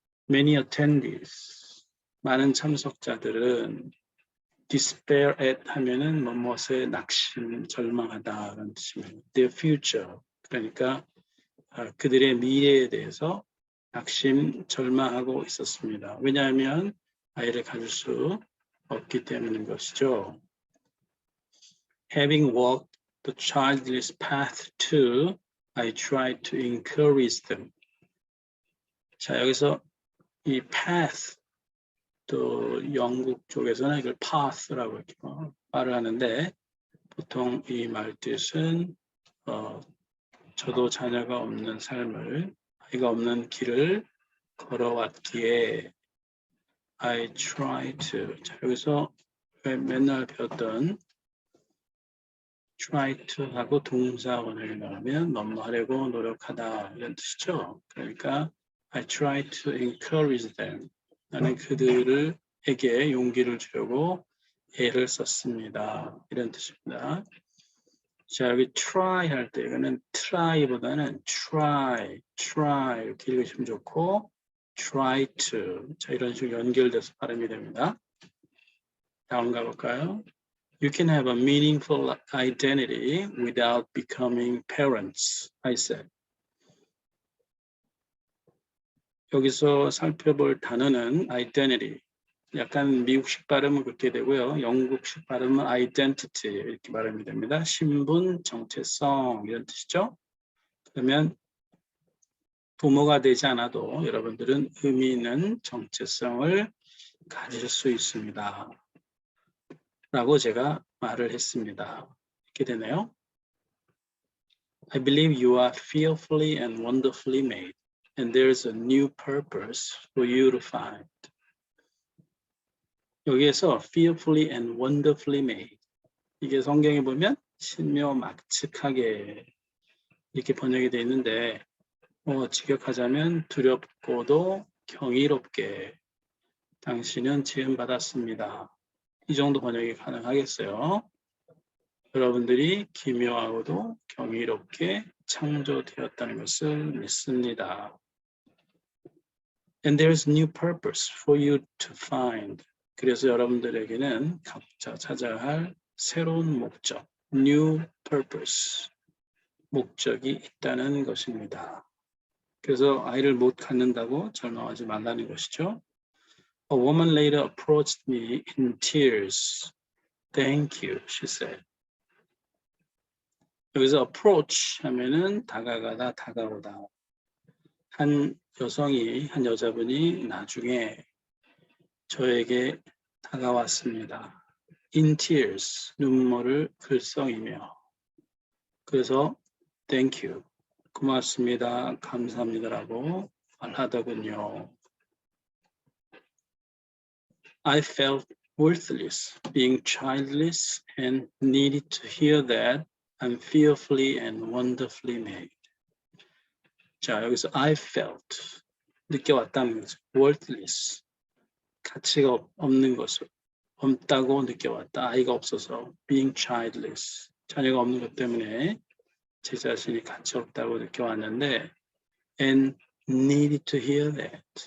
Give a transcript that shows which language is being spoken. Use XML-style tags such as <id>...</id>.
<en>Many attendees,</en> <ko>많은 참석자들은 despair at 하면은 무엇에 낙심, 절망하다라는 뜻입니다.</ko> <en>Their future,</en> <ko>그러니까 그들의 미래에 대해서 낙심, 절망하고 있었습니다. 왜냐하면 아이를 가질 수 없기 때문인 것이죠.</ko> <en>Having walked the childless path too, I tried to encourage them.</en> <ko>자, 여기서 이 path, 또 영국 쪽에서는 이걸 path라고 이렇게 말을 하는데 보통 이 말뜻은 저도 자녀가 없는 삶을, 아이가 없는 길을 걸어왔기에 I try to. 자, 여기서 맨날 배웠던 try to 하고 동사 원형이 나오면 뭐뭐 하려고 노력하다 이런 뜻이죠.</ko> <en>그러니까 I try to encourage them.</en> <ko>나는 그들에게 용기를 주려고 애를 썼습니다. 이런 뜻입니다. 자, 여기 try 할 때 이거는 try보다는 try 이렇게 읽으시면 좋고 try to. 자, 이런 식으로 연결돼서 발음이 됩니다. 다음 가볼까요?</ko> <en>You can have a meaningful identity without becoming parents, I said.</en> <ko>여기서 살펴볼 단어는 identity. 약간 미국식 발음은 그렇게 되고요. 영국식 발음은 identity 이렇게 발음이 됩니다. 신분, 정체성 이런 뜻이죠. 그러면 부모가 되지 않아도 여러분들은 의미 있는 정체성을 가질 수 있습니다. 라고 제가 말을 했습니다. 이렇게 되네요.</ko> <en>I believe you are fearfully and wonderfully made, and there's a new purpose for you to find.</en> <ko>여기에서</ko> <en>fearfully and wonderfully made.</en> <ko>이게 성경에 보면 신묘막측하게 이렇게 번역이 되어 있는데 직역하자면 두렵고도 경이롭게 당신은 지음받았습니다. 이 정도 번역이 가능하겠어요. 여러분들이 기묘하고도 경이롭게 창조되었다는 것을 믿습니다.</ko> <en>And there's new purpose for you to find.</en> <ko>그래서 여러분들에게는 각자 찾아야 할 새로운 목적, new purpose, 목적이 있다는 것입니다. 그래서 아이를 못 갖는다고 절망하지 말라는 것이죠.</ko> <en>A woman later approached me in tears. Thank you, she said.</en> <ko>여기서 approach 하면은 다가가다, 다가오다. 한 여성이, 한 여자분이 나중에 저에게 다가왔습니다. In tears, 눈물을 글썽이며. 그래서 thank you, 고맙습니다, 감사합니다라고 말하더군요.</ko> <en>I felt worthless, being childless, and needed to hear that I'm fearfully and wonderfully made.</en> <ko>자, 여기서 I felt, 느껴왔다는 거죠. worthless, 가치가 없는 것을, 없다고 느껴왔다. 아이가 없어서</ko> <en>being childless,</en> <ko>자녀가 없는 것 때문에 제 자신이 가치 없다고 느껴왔는데</ko> <en>and needed to hear that.</en>